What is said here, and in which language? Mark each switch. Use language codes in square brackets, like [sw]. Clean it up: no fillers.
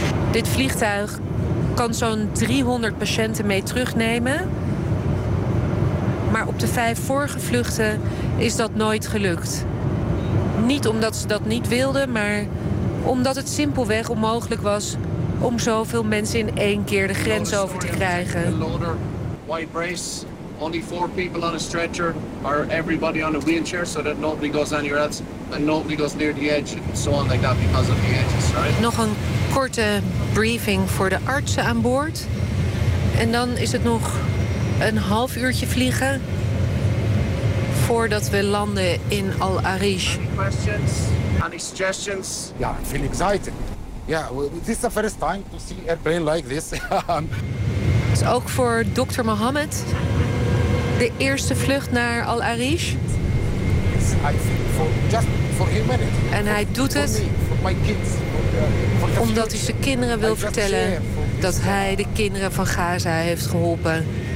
[nl] Dit vliegtuig kan zo'n 300 patiënten mee terugnemen. Maar op de 5 vorige vluchten is dat nooit gelukt. Niet omdat ze dat niet wilden, maar omdat het simpelweg onmogelijk was om zoveel mensen in 1 keer de grens over te krijgen. [en] White brace. Only 4 people on a stretcher. Or everybody on a wheelchair, so that nobody goes anywhere else. And nobody goes near the edge. And so on like that because of the edges, right? [nl] Nog een korte briefing voor de artsen aan boord. En dan is het nog een half uurtje vliegen voordat we landen in Al-Arish. [en] Any questions? Any suggestions? Yeah, I feel excited. Yeah, this is the first time to see an airplane like this. [nl] Het is ook voor Dr. Mohammed de eerste vlucht naar Al-Arish. En hij doet het omdat hij zijn kinderen wil vertellen dat hij de kinderen van Gaza heeft geholpen.